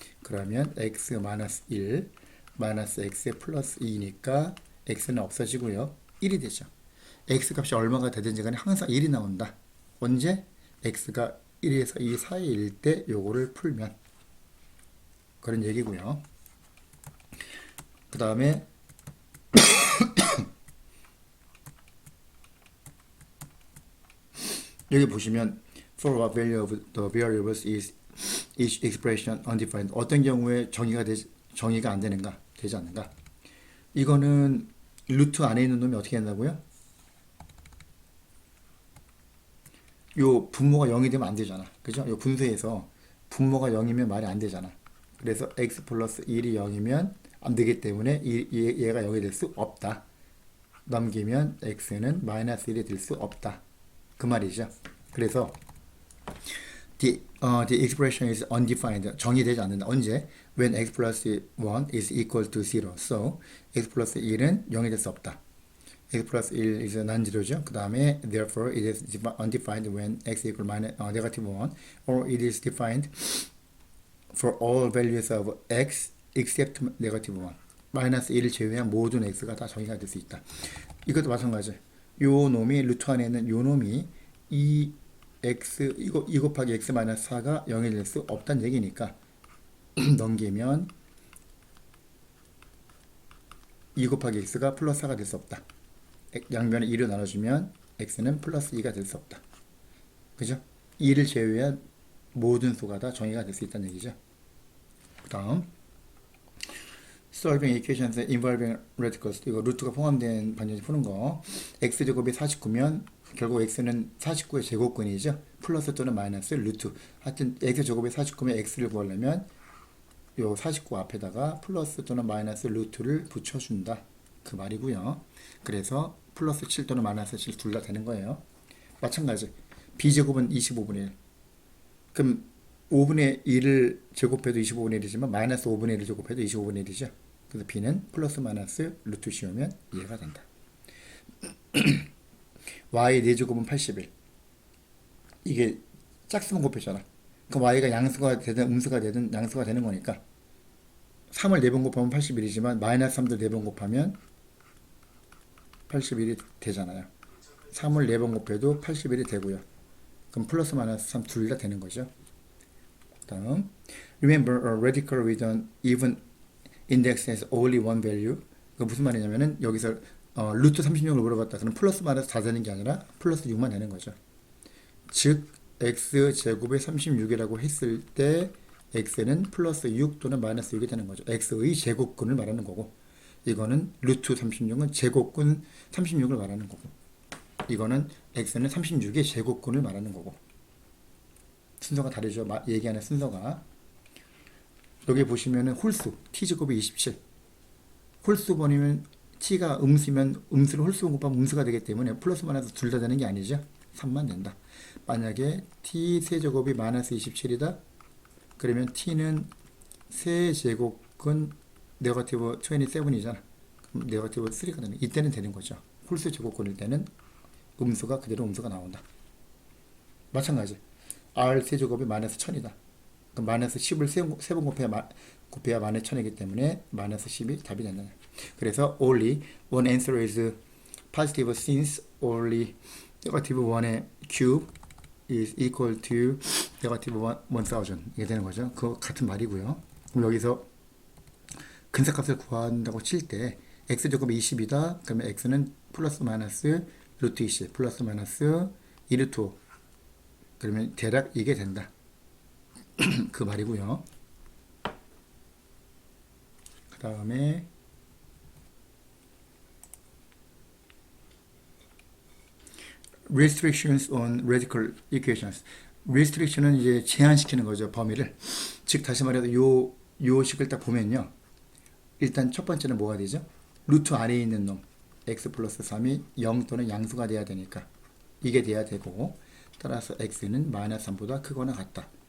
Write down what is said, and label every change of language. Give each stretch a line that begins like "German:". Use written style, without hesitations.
Korean: 그러면 x 마이너스 1 마이너스 x 플러스 2니까 x는 없어지고요. 1이 되죠. x 값이 얼마가 되든지 간에 항상 1이 나온다. 언제? x가 1에서 2 사이일 때 요거를 풀면 그런 얘기고요. 그 다음에 여기 보시면
English: for what value of the variables is each expression undefined.
Korean: 어떤 경우에 정의가 안 되는가? 되지 않는가? 이거는 루트 안에 있는 놈이 어떻게 된다고요? 요 분모가 0이 되면 안 되잖아. 그죠? 요 분수에서 분모가 0이면 말이 안 되잖아. 그래서 x 플러스 1이 0이면 안 되기 때문에 얘가 0이 될 수 없다. 넘기면 x는 마이너스 1이 될 수 없다. 그 말이죠. 그래서
English: the expression is undefined.
Korean: 정의되지 않는다. 언제?
English: When x plus 1 is equal to 0. So, x plus 1
Korean: 은 0이 될 수 없다.
English: x plus 1 is non-zero죠. 그 다음에 therefore it is undefined when x equal negative 1 or it is defined for all values of x except negative 1.
Korean: 마이너스 1을 제외한 모든 x가 다 정의가 될 수 있다. 이것도 마찬가지. 요 놈이 루트 안에 있는 요 놈이 이 x 2 곱하기 x 마이너스 4가 0이 될 수 없다는 얘기니까 넘기면 2 곱하기 x가 플러스 4가 될 수 없다. 양변을 2로 나눠주면 x는 플러스 2가 될 수 없다. 그죠? 2를 제외한 모든 수가 다 정의가 될 수 있다는 얘기죠. 그 다음
English: solving equations involving radicals.
Korean: 이거 루트가 포함된 반전지 푸는 거. x제곱이 49면 결국 x는 49의 제곱근이죠. 플러스 또는 마이너스 루트. 하여튼 x제곱이 49면 x를 구하려면 요 49 앞에다가 플러스 또는 마이너스 루트를 붙여준다. 그 말이고요. 그래서 플러스 7 또는 마이너스 7 둘 다 되는 거예요. 마찬가지. b제곱은 25분의 1. 그럼 5분의 1을 제곱해도 25분의 1이지만 마이너스 5분의 1을 제곱해도 25분의 1이죠. 그래서 b는 플러스 마이너스 루트 씌우면 이해가 된다. y 4제곱은 81. 이게 짝수만 곱했잖아. 그럼 y가 양수가 되든 음수가 되든 양수가 되는 거니까 3을 4번 곱하면 81이지만 마이너스 3도 4번 곱하면 81이 되잖아요. 3을 4번 곱해도 81이 되고요. 그럼 플러스 마이너스 3 둘 다 되는 거죠. 다음
English: remember a radical with an even index has only one value.
Korean: 그 무슨 말이냐면은 여기서 루트 36을 물어봤다. 그럼 플러스 마이너스 다 되는 게 아니라 플러스 6만 되는 거죠. 즉 x 제곱에 36이라고 했을 때 x는 플러스 6 또는 마이너스 6이 되는 거죠. x의 제곱근을 말하는 거고 이거는 루트 36은 제곱근 36을 말하는 거고, 이거는 x는 36의 제곱근을 말하는 거고. 순서가 다르죠. 얘기하는 순서가. 여기 보시면은 홀수 t제곱이 27. 홀수번이면 t가 음수면 음수를 홀수번 곱하면 음수가 되기 때문에 플러스 마이너스 둘 다 되는 게 아니죠. 3만 된다. 만약에 t 세제곱이 마이너스 27이다. 그러면 t는 세제곱근 네거티브 27이잖아. 그럼 네거티브 3가 되는, 이때는 되는 거죠. 홀수 제곱근일 때는 음수가 그대로 음수가 나온다. 마찬가지. r 세제곱이 마이너스 1000이다. 그럼 마이너스 10을 세 번 곱해야 마이너스 1000이기 때문에 마이너스 10이 답이 된다.
English: 그래서 only one answer is positive since only negative 1의 cube is equal to negative 1000
Korean: 이게 되는 거죠. 그거 같은 말이고요. 그럼 여기서 근사값을 구한다고 칠 때 x제곱이 20이다. 그러면 x는 플러스 마이너스 루트 20 플러스 마이너스 2루트 5. 그러면 대략 이게 된다. 그 말이고요. 그 다음에
English: restrictions on radical equations.
Korean: restriction은 이제 제한시키는 거죠. 범위를. 즉 다시 말해서 요 식을 딱 보면요. 일단 첫 번째는 뭐가 되죠? 루트 안에 있는 놈 x 플러스 3이 0 또는 양수가 돼야 되니까 이게 돼야 되고, 따라서 x는 마이너스 3보다 크거나 같다.